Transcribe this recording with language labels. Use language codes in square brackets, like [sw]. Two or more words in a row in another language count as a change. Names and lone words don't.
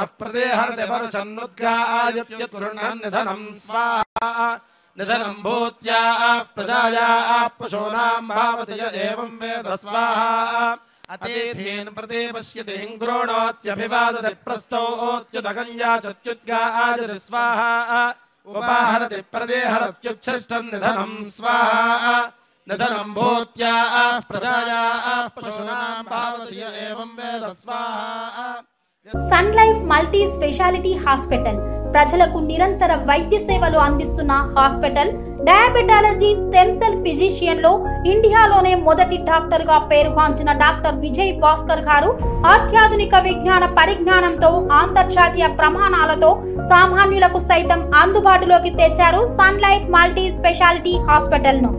[sa] प्रतिहरति वर्षन्नुद्गायत्यतुर्णन् निधनं स्वाहा निधनं भूत्याः प्रजायाः पशूनां भावति य एवं वेद स्वाहा अतिथीन् प्रति पश्यति हिङ्ग्रोणोत्यभिवादति प्रस्तौत्युदगञ्जाचत्युद्गायति स्वाहा उपाहरति प्रतिहरत्युच्छिष्टन् निधनं स्वाहा निधनं भूत्याः प्रजायाः पशूनां भावति य एवं वेद स्वाहा [te] సన్ లైఫ్ మల్టీ స్పెషాలిటీ హాస్పిటల్ ప్రజలకు నిరంతర వైద్య సేవలు అందిస్తున్న హాస్పిటల్. డయాబెటాలజీ, [en] stem cell physician [te] లో ఇండియాలోనే మొదటి డాక్టర్ గా పేరుగాంచిన డాక్టర్ విజయ్ భాస్కర్ గారు అత్యాధునిక విజ్ఞాన పరిజ్ఞానంతో అంతర్జాతీయ ప్రమాణాలతో సామాన్యులకు సైతం అందుబాటులోకి తెచ్చారు సన్ లైఫ్ మల్టీ స్పెషాలిటీ హాస్పిటల్ ను.